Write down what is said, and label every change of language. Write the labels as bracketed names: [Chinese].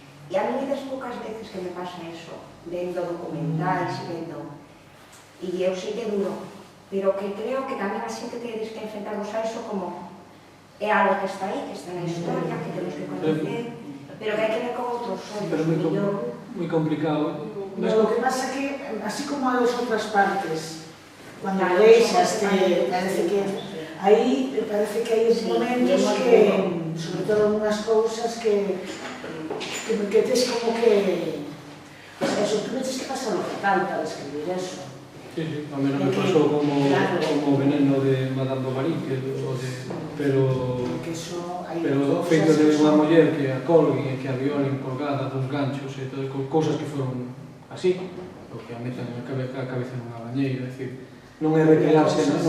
[Galician] E a mí das poucas veces que me pasa eso, vendo documentais e vendo... E eu sei que é duro, pero que creo que tamén a xente tedes que enfrentarnos a eso como é algo que está aí, que está na historia, que temos que conocer, pero que hai que ver con outros ollos, mellor. Moi complicado. [Spanish] Lo que pasa que, así como a las otras partes, cuando lees, parece que hay momentos que, sobre todo en unas cosas que [Galician] tes como que, [Spanish] pues eso, tú tienes que pasar lo fatal para escribir eso. [Galician] Sí, a mí non me pasou como Veneno de Madame Bovary, pero feito de unha muller que a colguen e que a violen colgada dos ganchos e todo, cousas que foron así, o que a metan a cabeza nunha bañeira, é dicir, non é recrearse